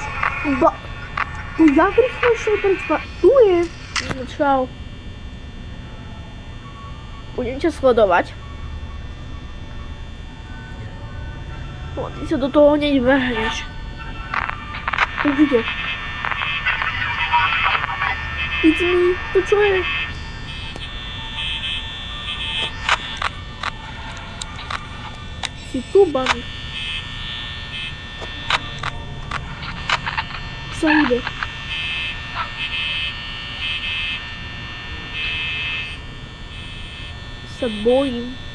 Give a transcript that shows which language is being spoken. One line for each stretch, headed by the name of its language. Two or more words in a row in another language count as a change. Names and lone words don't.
Slovenian: Tu jak rýchlo išiel preč? Tu je. No čau. Budem ťa sledovať. No, ty sa do toho hneď vrhneš. Už ide.
English: It's me.
Slovenian: To čo je? Si tu, Bunny. Sa ide. Sa bojím.